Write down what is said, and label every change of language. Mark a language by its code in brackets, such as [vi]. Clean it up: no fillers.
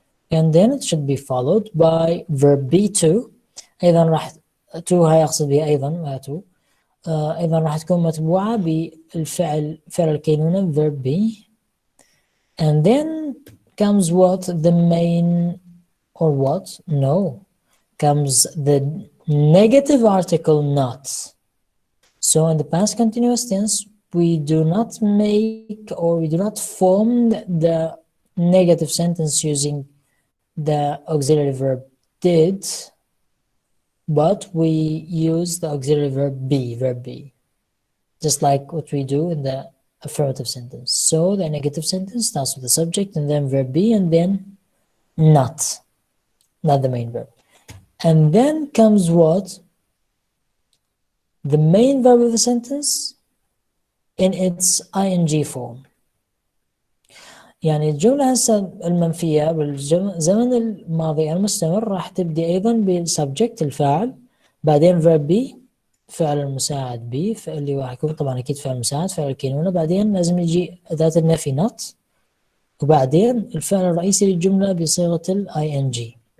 [en] And then it should be followed by verb be to. [ar] أيضا راح to هاي أقصد بها أيضا ما to. أيضا راح تكون متبوعة بالفعل فعل الكينونة verb be. [en] And then comes what? The main or what? No. Comes the negative article not. So in the past continuous tense, we do not make or we do not form the negative sentence using the auxiliary verb did, but we use the auxiliary verb be, just like what we do in the affirmative sentence. So the negative sentence starts with the subject and then verb be and then not the main verb. And then comes what? The main verb of the sentence in its ing form. [ar] يعني الجملة هسه المنفية بالزمن الماضي المستمر راح تبدي أيضا بالسبجكت الفاعل بعدين verb be فعل المساعد be اللي راح يكون طبعا أكيد فعل مساعد فعل الكينونة بعدين لازم يجي أداة النفي not وبعدين الفعل الرئيسي للجملة بصيغة ال ing.